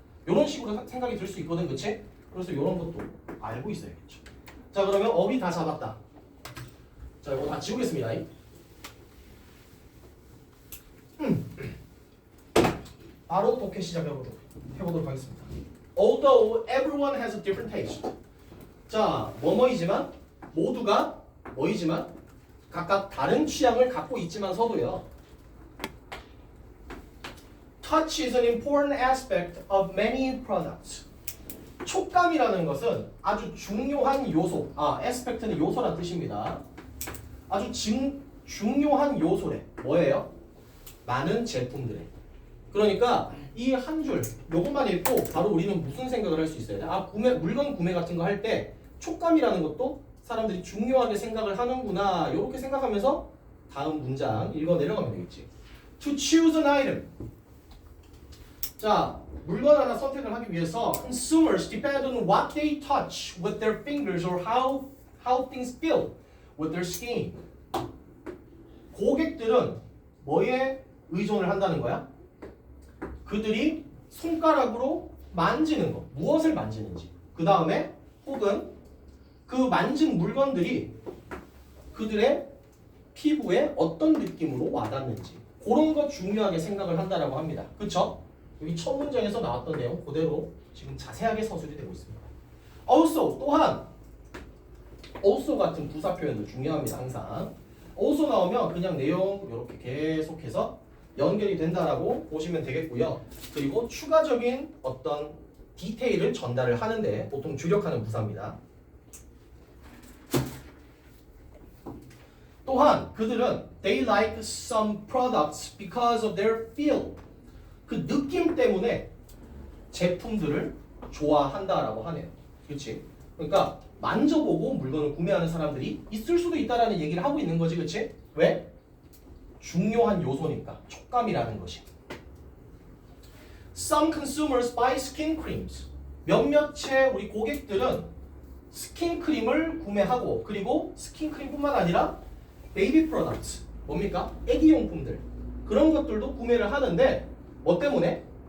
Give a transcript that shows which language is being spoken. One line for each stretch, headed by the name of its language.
Korean: 이런 식으로 생각이 들 수 있거든, 그치? 그래서 이런 것도 알고 있어야겠죠. 자, 그러면 업이 다 잡았다. 자, 이거 다 지우겠습니다. 바로 독해 시작해보도록 하겠습니다.
English: Although everyone has a different taste.
Korean: 자, 뭐뭐이지만 모두가 뭐이지만 각각 다른 취향을 갖고 있지만서도요.
English: Touch is an important aspect of many products.
Korean: 촉감이라는 것은 아주 중요한 요소. aspect는 요소란 뜻입니다. 아주 중요한 요소래. 뭐예요? 많은 제품들에. 그러니까 이 한 줄 요것만 읽고 바로 우리는 무슨 생각을 할 수 있어야 돼? 물건 구매 같은 거 할 때 촉감이라는 것도 사람들이 중요하게 생각을 하는구나. 이렇게 생각하면서 다음 문장 읽어 내려가면 되겠지.
English: To choose an item.
Korean: 자, 물건 하나 선택을 하기 위해서
English: consumers depend on what they touch with their fingers or how things feel with their skin.
Korean: 고객들은 뭐에 의존을 한다는 거야? 그들이 손가락으로 만지는 것, 무엇을 만지는지. 그 다음에 혹은 그 만진 물건들이 그들의 피부에 어떤 느낌으로 와닿는지. 그런 거 중요하게 생각을 한다라고 합니다. 그쵸? 여기 첫 문장에서 나왔던 내용 그대로 지금 자세하게 서술이 되고 있습니다. Also, 또한 also 같은 부사 표현도 중요합니다. 항상. also 나오면 그냥 내용 이렇게 계속해서 연결이 된다라고 보시면 되겠고요. 그리고 추가적인 어떤 디테일을 전달을 하는데 보통 주력하는 부사입니다. 또한 그들은
English: they like some products because of their feel.
Korean: 그 느낌 때문에 제품들을 좋아한다라고 하네요. 그렇지? 그러니까 만져보고 물건을 구매하는 사람들이 있을 수도 있다라는 얘기를 하고 있는 거지, 그렇지? 왜? 중요한 요소니까 촉감이라는 것이.
English: Some consumers buy skin creams.
Korean: 몇몇의 우리 고객들은 스킨크림을 구매하고 그리고 스킨크림뿐만 아니라 베이비 프로덕트 뭡니까? 애기용품들 그런 것들도 구매를 하는데 뭐 때문에?